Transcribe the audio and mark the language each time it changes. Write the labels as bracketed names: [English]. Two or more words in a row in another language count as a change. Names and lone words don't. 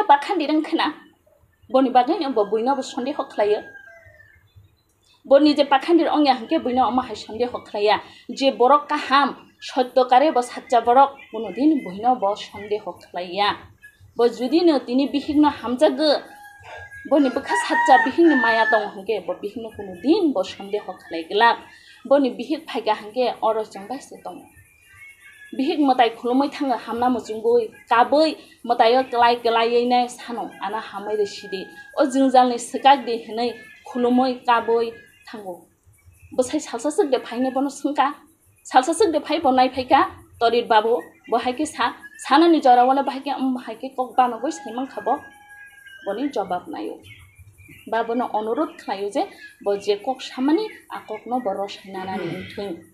[Kok Borok] pakhandi rangkhana boni bagai no bo buino bo sonde hokhlayo bo nije pakhandir ongya hangke buino ama hai sonde hokhlaya je borok kaham সত্যকারে bo satcha borok [Bangla] কোনো দিন [Kok Borok] buino bo sonde hokhlaya bo judi no tini bihigno hamjago boni bukha satcha bihigni maya tong hangke bo bihigno [Bangla] কোনো দিন [Kok Borok] bo sonde hokhlaigla boni bihig phaiga hangke oro jongbai se tong bihik matai khulumai thanga hamna muchungoi kaboi matayo klai nei sano ana hamai re sidi o jingjal ni sikak de hinai khulumai kaboi thango bosai salsa sik de phaine bono sungka salsa sik de phai bonai phaika torit babu bo haike sanani jora wala bahike haike kok bano goi saimang khabo boni jawab nayo babono অনুরোধ khlayo je bo je kok samani akok no boro sainanani ungthung